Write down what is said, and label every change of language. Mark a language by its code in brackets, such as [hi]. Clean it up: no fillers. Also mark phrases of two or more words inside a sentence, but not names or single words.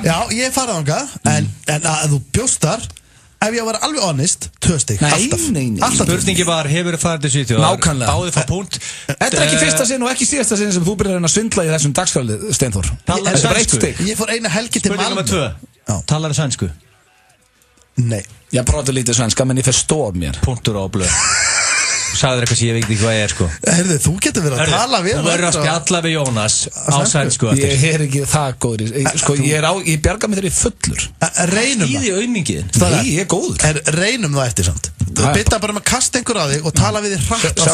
[is] Já, ég farið þangað, en að þú bjóst þar, ef ég var alveg honest, 2 stig, alltaf. Spurningi var, hefur þú farið til Svíþjóðar? Nákvæmlega. Báðið fá punkt. Þetta er ekki fyrsta sinn og ekki síðasta sinn sem þú byrjar að svindla í þessum dagskrálið, Steinþór. Ég fór eina helgi til Malmö. Spurning nummer 2. Talar þið sænsku? Nei. [sv] Jag pratar lite svenska, men ni förstår mer. [is] Punktur á blöð. Sagður eitthvað sem ég veit ekki hvað ég er sko. Herðu, þú getur verið að tala við. Þú verður að spjalla við Jónas á sænsku. Ég er ekki það góður. Sko, ég bjarga mig þegar ég fullur. Reynum það. Skýði auðmingið. Nei, ég er góður. Reynum það eftir samt. Þú bytta bara að kasta einhver á þig og tala við þig hratt á